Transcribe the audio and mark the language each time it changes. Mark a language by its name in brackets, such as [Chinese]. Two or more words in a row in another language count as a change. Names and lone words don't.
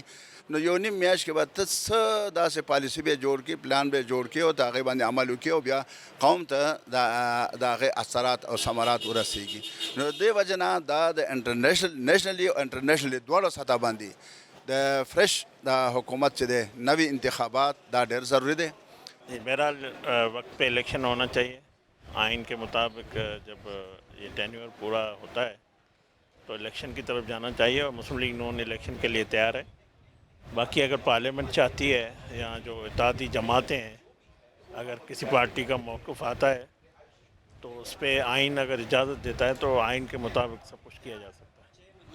[Pashto] نو یو نیم میاشت کې به ته څه داسې پالیسي به جوړ کړي, پلان به جوړ کړي او د هغې باندې عمل وکړي او بیا قوم ته د هغې اثرات او ثمرات ورسېږي. نو دې وجه نه دا د نیشنلي او انټرنیشنلي دواړو سطح باندې د فرش د حکومت چې دی نوي انتخابات دا ډېر ضروري دی. [Urdu] بہرحال وقت پہ الیکشن ہونا چاہیے. آئین کے مطابق جب یہ ٹینیور پورا ہوتا ہے تو الیکشن کی طرف جانا چاہیے اور مسلم لیگ نون الیکشن کے لیے تیار ہے. باقی اگر پارلیمنٹ چاہتی ہے یا جو اتحادی جماعتیں ہیں, اگر کسی پارٹی کا موقف آتا ہے تو اس پہ آئین اگر اجازت دیتا ہے تو آئین کے مطابق سب کچھ کیا جا سکتا ہے.